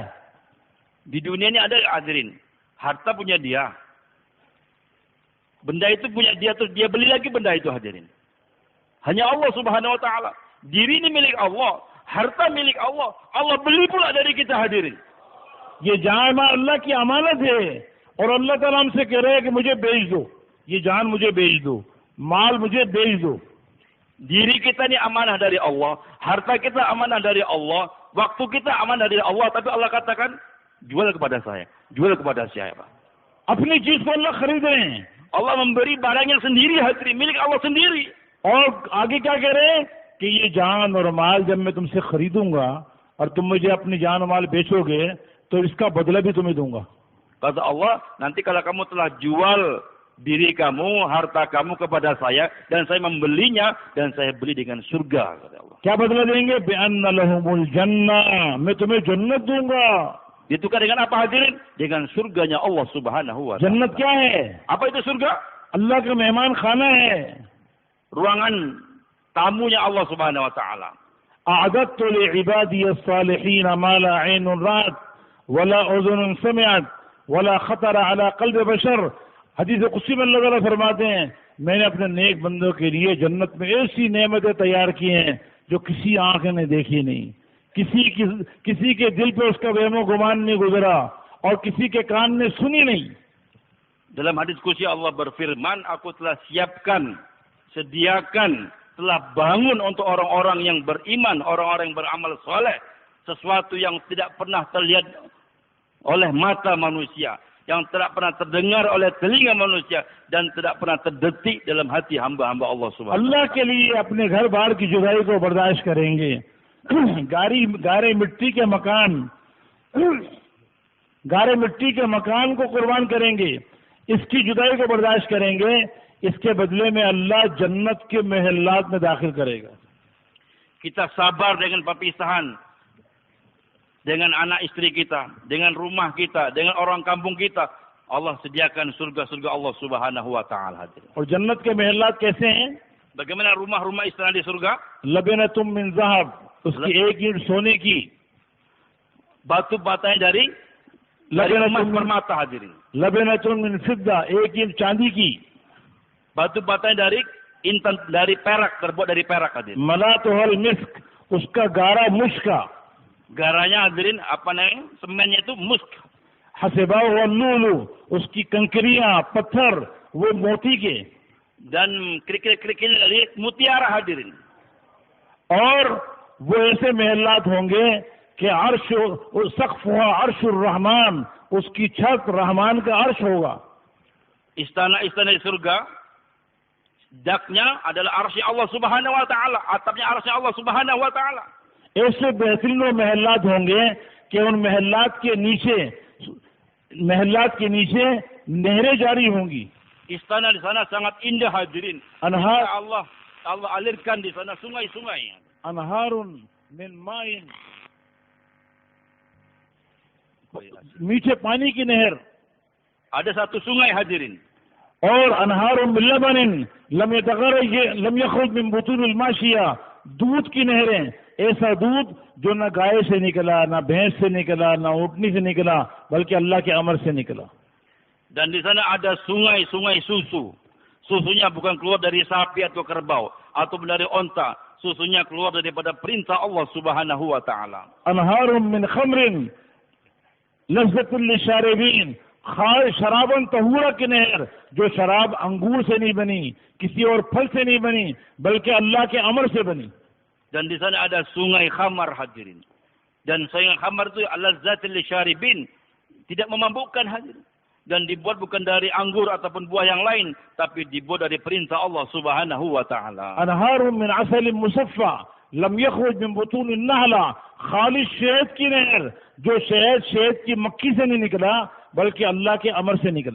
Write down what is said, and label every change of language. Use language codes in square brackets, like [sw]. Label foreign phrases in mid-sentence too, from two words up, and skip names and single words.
[ms] Di dunia ini ada hadirin, harta punya dia, benda itu punya dia, terus dia beli lagi benda itu hadirin. Hanya Allah [ar] سبحانه وتعالى. [ms] Diri ini milik Allah, harta milik Allah. Allah beli pula dari kita hadirin. [ur] یہ جان مال اللہ کی امانت ہے اور اللہ تعالیٰ ہم سے کہہ رہے ہیں کہ مجھے بیچ دو. یہ جان مجھے بیچ دو، مال مجھے بیچ دو. [ms] Diri kita ini amanah dari Allah, harta kita amanah dari Allah, Waktu kita aman dari Allah, tapi Allah katakan, jual kepada saya. Jual kepada siapa? [ur] اپنی چیز کو اللہ خرید رہے ہیں [ms] Allah memberi barang yang sendiri hadirin, milik Allah sendiri. [ur] اور آگے کیا کہہ رہے ہیں کہ یہ جان اور مال جب میں تم سے خریدوں گا اور تم مجھے اپنی جان اور مال بیچو گے تو اس کا بدلہ بھی تمہیں دوں گا. [ms] Kata Allah, nanti kalau kamu telah jual diri kamu, harta kamu kepada saya, dan saya membelinya, dan saya beli dengan surga, kata Allah. [ur] کیا بدلہ دیں گے? [ar] بأن لهم الجنة, [ur] میں تمہیں جنت دوں گا. [ms] Ditukar dengan apa hadirin? Dengan surganya Allah [ar] سبحانه وتعالى. [ur] جنت کیا ہے? [ms] Apa itu surga? [ur] اللہ کا مہمان خانہ ہے. [ms] Ruangan tamunya Allah [ar] سبحانه وتعالى. أعددت لعبادي الصالحين ما لا عين رأت ولا أذن سمعت ولا خطر على قلب بشر. [ur] حدیث قدسی میں اللہ تعالیٰ فرماتے ہیں، میں نے اپنے نیک بندوں کے لیے جنت میں ایسی نعمتیں تیار کی ہیں جو کسی آنکھ نے دیکھی نہیں، کسی کے دل پہ اس کا وہم و گمان نہیں گزرا اور کسی کے کان نے سنی نہیں. [ms] Dalam hadis qudsi Allah berfirman, aku telah siapkan, sediakan, telah bangun untuk orang-orang yang beriman, orang-orang yang beramal soleh, sesuatu yang tidak pernah terlihat oleh mata manusia, yang tidak pernah terdengar oleh telinga manusia, dan tidak pernah terdetik dalam hati hamba-hamba Allah Subhanahu. [ur] اللہ کے لیے اپنے گھر بار کی جدائی کو برداشت کریں گے. گارے مٹی کے مکان کو قربان کریں گے، اس کی جدائی کو برداشت کریں گے. اس کے بدلے میں اللہ جنت کے محلات میں داخل کرے گا. [ms] Kita sabar dengan perpisahan, dengan anak istri kita, dengan rumah kita, dengan orang kampung kita. Allah sediakan surga-surga Allah [ar] سبحانه وتعالى. [ur] اور جنت کے محلات کیسے ہیں? [ms] Bagaimana rumah-rumah istana di surga? [ar] لبنة من ذهب, [ur] اس کی ایک اینٹ سونے کی. [ms] Batu batanya dari emas permata hadirin. [ar] لبنة من فضة, [ur] ایک اینٹ چاندی کی. [ms] Batu batanya dari intan, dari perak, terbuat dari perak hadirin. [ar] ملاطها المسك, [ur] اس کا گارا مشک کا. [ms] Garanya hadirin apa namanya? Semennya itu musk. [ar] حصباؤ ولؤلؤ, [ur] اس کی کنکریاں پتھر وہ موتی کے. [ms] Dan kerikil-kerikil dari mutiara hadirin. [ur] اور وہ ایسے محلات ہوں گے کہ [ar] عرش سقفها عرش الرحمن, [ur] اس کی چھت رحمان کا عرش ہوگا. [ms] Istana-istana di surga, daknya adalah arsy Allah [ar] سبحانه وتعالى, [ms] atapnya arsy Allah [ar] سبحانه وتعالى. [ur] ایسے بہترین وہ محلات ہوں گے کہ ان محلات کے نیچے نہریں جاری ہوں گی. [ms] Istana di sana sangat indah hadirin. Anhar Allah alirkan di sana sungai-sungai. [ar] أنهار من ماء, [ur] میٹھے پانی کی نہر. [ms] Ada satu sungai hadirin. [ar] और أنهار من لبن لم يخرج من بطون الماشية, [ur] دودھ کی نہریں. ایسا دودھ جو نہ گائے سے نکلا، نہ بھینس سے نکلا، نہ اونٹنی سے نکلا، بلکہ اللہ کے امر سے نکلا. [ms] Dan di sana ada sungai-sungai susu. Susunya bukan keluar dari sapi atau kerbau atau dari onta. Susunya keluar daripada perintah Allah [ar] سبحانه وتعالى. أنهار من خمر لذة للشاربين, شرابا طهورا [ur] کی نہر، جو شراب انگور سے نہیں بنی، کسی اور پھل سے نہیں بنی، بلکہ اللہ کے امر سے بنی. [ms] Dan di sana ada sungai khamar hadirin. Dan sungai khamar itu [ar] اللذة للشاربين, [ms] tidak memabukkan hadirin. Dan dibuat bukan dari anggur ataupun buah yang lain, tapi dibuat dari perintah Allah [ar] سبحانه وتعالى. أنهار من عسل مصفى لم يخرج من بطون النحل, [ur] خالص شہد کی نہر، جو شہد کی مکھی سے نہیں نکلا، بلکہ اللہ کے امر سے نکلا.